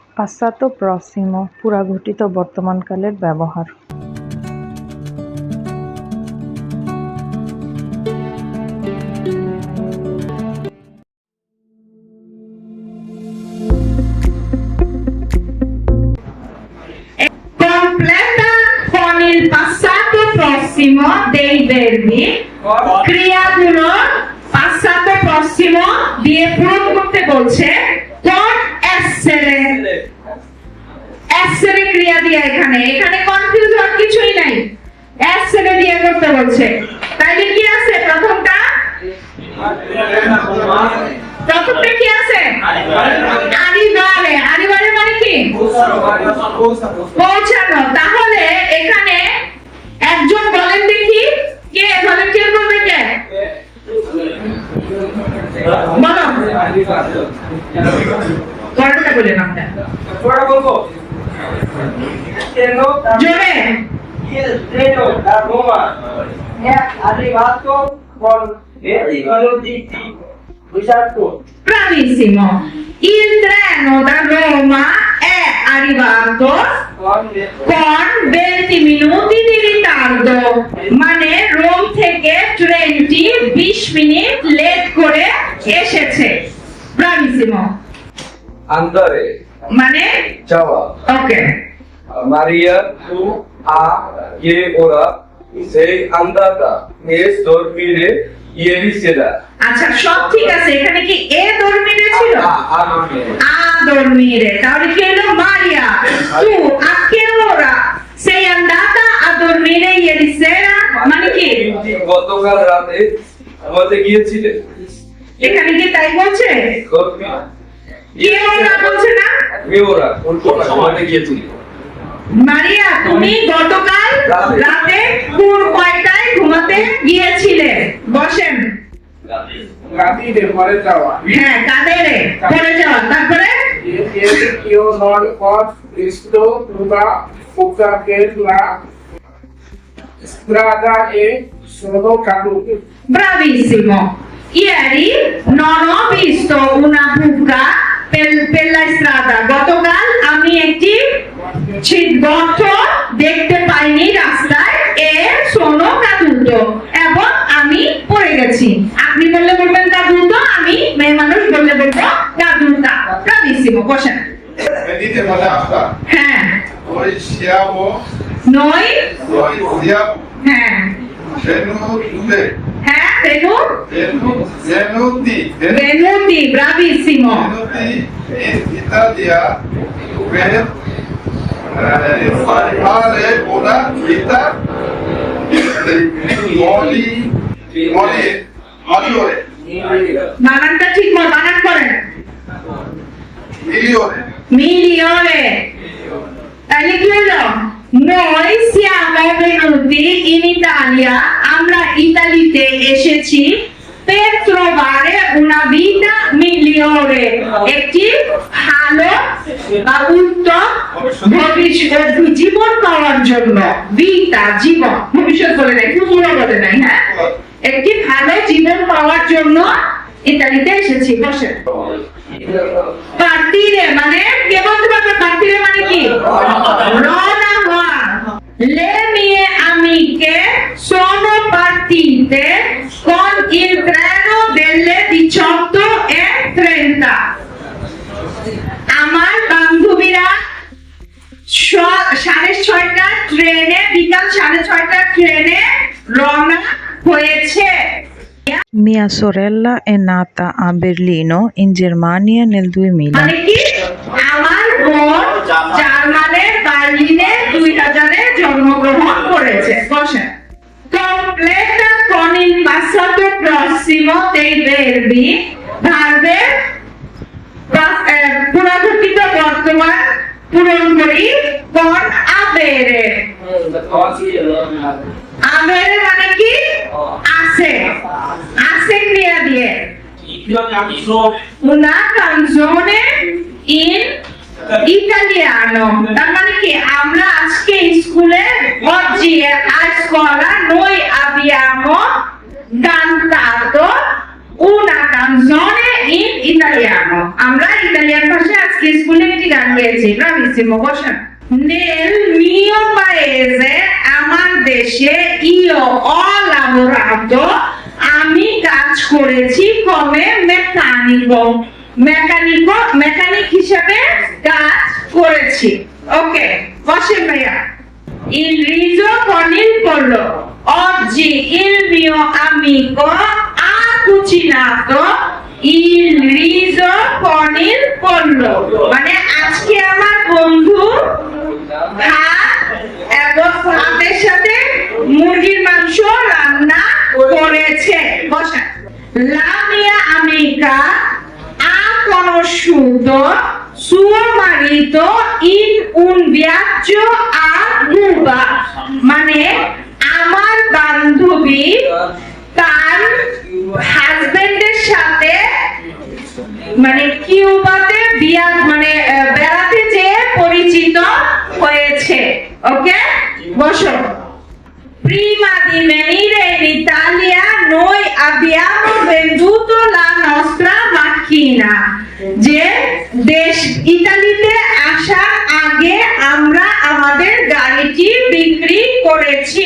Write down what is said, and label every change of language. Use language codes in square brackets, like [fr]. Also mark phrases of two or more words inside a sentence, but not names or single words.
[it] passato prossimo [bn] পুরাঘটিত বর্তমানকালের ব্যবহার। [it] Completa con il passato prossimo dei verbi [bn] ক্রিয়াগুলো passato prossimo দিয়ে পূরণ করতে বলছে [it] con essere [bn] essere ক্রিয়া দিয়ে এখানে কনফিউজ হওয়ার কিছুই নাই। essere দিয়ে করতে বলছে, তাইলে কি আছে প্রথমটা কি আছে arrivare মানে কি পৌঁছানো। তাহলে এখানে একজন বলেন দেখি কে ভলান্টিয়ার করবে, কে বলো, কয়টা বলেন আপনারা [hi] थोड़ा बोलो [bn] জোরে [it] il treno da Roma è arrivato con veloci esatto. Bravissimo. Il treno da Roma è arrivato con 20 minuti di ritardo, [bn] মানে রোম থেকে ট্রেনটি 20 মিনিট লেট করে এসেছে। [it] Bravissimo. Andare, [bn] মানে [it] ciao. [bn] ওকে, [it] Maria, tu che ora sei andata e dormire ieri sera. [bn] আচ্ছা সব ঠিক আছে, এখানে কি এ dormire ছিল? [it] A dormire, [bn] তাহলে কি হলো [it] মারিয়া tu a che ora sei andata a dormire ieri sera, [bn] মানে কি গতকাল রাতে ঘুমাতে গিয়েছিলে। এখানে কি তাই বলছে? কে ওরা বলছে না, কে ওরা ঘুমাতে গিয়েছিলে। মারিয়া তুমি গতকাল রাতে কোন কয়টায় ঘুমাতে গিয়েছিলে? বসেন। [it] Capite quale trova? [bn] হ্যাঁ কাদেরে পড়ে যাওয়া, তারপরে [it] Io non ho visto una fuga per la strada e sono caduto. Bravissimo. Ieri non ho visto una buca per la strada. [bn] গতকাল আমি একটি গর্ত দেখতে পাইনি রাস্তায় এ [it] sono caduto, [bn] এবং আমি পড়ে গেছি। আপনি বললে বলবেন caduto, আমি মেয়ে মানুষ বললে বলবো caduta. Bravissimo, বসেন। [it] Venite basta. [bn] হ্যাঁ [it] Noi siamo noi হ্যাঁ venute. [bn] হ্যাঁ [it] Venuti venuti, bravissimo. in Italia per fare una vita migliore. [bn] বানানটা ঠিক মতো বানান করেন। Migliore. তাহলে কি হলো? [it] Noi siamo venuti in Italia, [bn] আমরা ইতালিতে এসেছি [it] per trovare una vita migliore, [bn] একটি ভালো বা উত্তম জীবন পাওয়ার জন্য। ভিটা জীবন, ভবিষ্যৎ বলে নাই, পুরো বলে নাই, হ্যাঁ একটি ভালো জীবন পাওয়ার জন্য ইতালিতে এসেছি। বসেন। partire মানে কে বলতে পারবে partire মানে কি? রওনা হওয়া। [it] Le mie amiche sono partite con il treno delle 18:30. [bn] আমার বান্ধবীরা 6:30 ট্রেনে, বিকাল 6:30 ট্রেনে রওনা হয়েছে। [it] Mia sorella è nata a Berlino, in Germania nel 2000. [bn] মানে কি আমার বোন জার্মানের বার্লিনে 2000-এ জন্মগ্রহণ করেছে। [it] বসেন। Completa con il passato prossimo dei verbi, [bn] ভার্বের পুরাঘটিত বর্তমান পূরণ করি [it] con avere. [bn] avere মানে কি আছে, আছে ক্রিয়া দিয়ে। [it] una canzone in italiano, [bn] তার মানে কি আমরা আজকে স্কুলে [it] oggi a scuola noi abbiamo cantato una canzone in ইতালিয়ানো। [bn] আমরা ইতালিয়ান ভাষায় আজকে স্কুলে একটি গান গেয়েছি। [it] ব্রাভিসিমো, বসেন। Nel mio paese, [bn] আমার দেশে, [it] io ho lavorato, [bn] আমি কাজ করেছি [it] come meccanico, [bn] মেকানিক হিসেবে কাজ করেছি। ওকে, বসেন ভাইয়া। [it] Il riso con il pollo. Oggi il mio amico ha cucinato il riso con il pollo. [bn] মানে আজকে আমার বন্ধু ভাত এবং ভাতের সাথে মুরগির মাংস রান্না করেছে। বসা। [it] La mia amica ha conosciuto suo marito in un viaggio a Cuba. [bn] মানে আমার বান্ধবী তার হাজবেন্ডের সাথে মানে কিউবাতে মানে বেড়াতে যেয়ে পরিচিত হয়েছে। ওকে, বসো। [it] Prima di venire in Italia noi abbiamo venduto la nostra macchina. [bn] যে দেশ ইতালিতে আসার আগে আমরা আমাদের গাড়িটি বিক্রি করেছি।